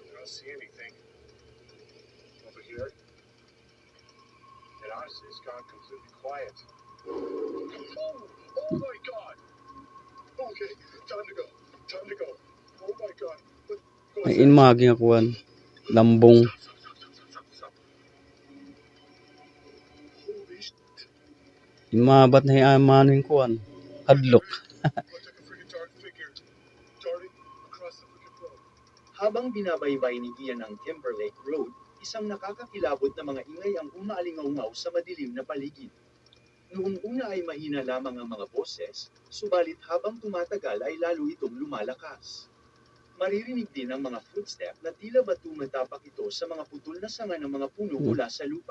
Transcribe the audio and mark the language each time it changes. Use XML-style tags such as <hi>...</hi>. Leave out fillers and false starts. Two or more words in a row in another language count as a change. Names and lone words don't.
<en>see anything. Over here, it honestly has gone completely quiet. Oh my god! Okay, time to go. Time to go. Oh my god. What</en> <war>May</war> <en>was that?</en> <war>inmagi nga kuan. Lambong.</war> <en>Stop. Holy shit.</en> <war>Inmabat na mano yung kuan. Hadlok.</war> <en>Looks like a freaking dark figure darting across the freaking road.</en> <tl>Habang binabaybay ni Ian ang Timberlake Road, isang nakakakilabot na mga ingay ang umaalingaw sa madilim na paligid. Noong una ay mahina lamang ang mga boses, subalit habang tumatagal ay lalo itong lumalakas. Maririnig din ang mga footstep na tila ba tumatapak ito sa mga putol na sanga ng mga puno mula sa lupa.</tl>